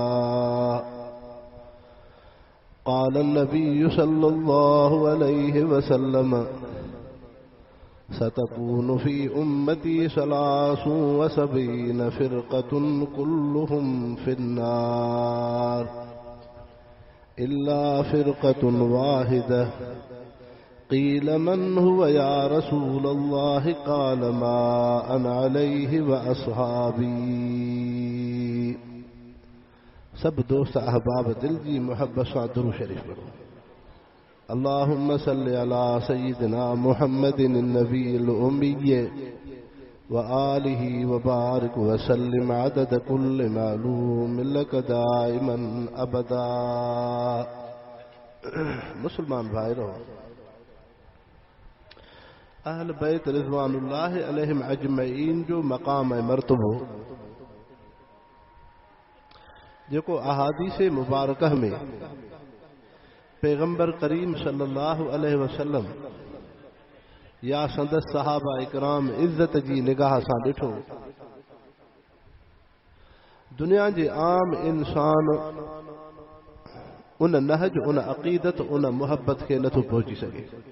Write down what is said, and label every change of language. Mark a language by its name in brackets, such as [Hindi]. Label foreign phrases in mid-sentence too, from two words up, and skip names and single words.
[Arabic] قال النبي صلى الله عليه وسلم ستكون في أمتي ثلاث وسبعين فرقة كلهم في النار إلا فرقة واحدة. قيل من هو يا رسول الله قال ما أنا عليه وأصحابي. [Sindhi] सब दोस्त अहबाब दिल जी मोहब्बत सां दुरूद शरीफ पढ़ो। [Arabic] اللهم صل على سيدنا محمد النبي الأمي وآله وبارك وسلم عدد كل معلوم لك دائما أبدا. [Sindhi] मुसलमान भाइयों, [Arabic] أهل البيت رضوان الله عليهم أجمعين [Sindhi] जो मकाम मर्तबो जेको अहादीस मुबारकह में पैगंबर करीम [Arabic] صلى الله عليه وسلم [Sindhi] या संदस सहाबा इकराम इज्जत जी निगाह सां ॾिठो, दुनिया जे आम इंसान उन नहज, उन अक़ीदत, उन मुहब्बत खे नथो पहुची सघे।